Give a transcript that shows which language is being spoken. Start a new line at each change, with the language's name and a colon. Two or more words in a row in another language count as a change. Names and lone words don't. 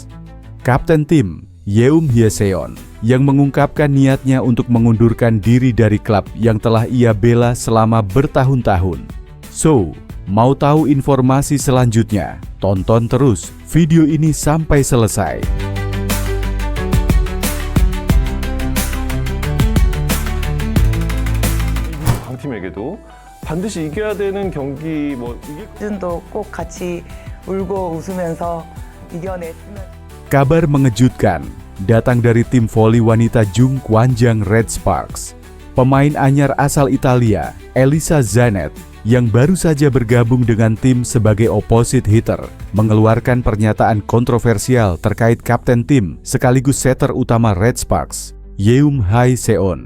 Indonesian: Kapten tim, Yeum Hye-seon, yang mengungkapkan niatnya untuk mengundurkan diri dari klub yang telah ia bela selama bertahun-tahun. So, mau tahu informasi selanjutnya? Tonton terus video ini sampai selesai.
Korean: 강팀에게도 반드시 이겨야 되는 경기 준도 꼭 같이 울고 웃으면서 이겨냈으면.
Indonesian: Kabar mengejutkan datang dari tim voli wanita Jung Kwanjang Red Sparks. Pemain anyar asal Italia, Elisa Zanet, yang baru saja bergabung dengan tim sebagai
English: opposite hitter,
Indonesian: mengeluarkan pernyataan kontroversial terkait kapten tim sekaligus setter utama Red Sparks, Yeum Hye-seon.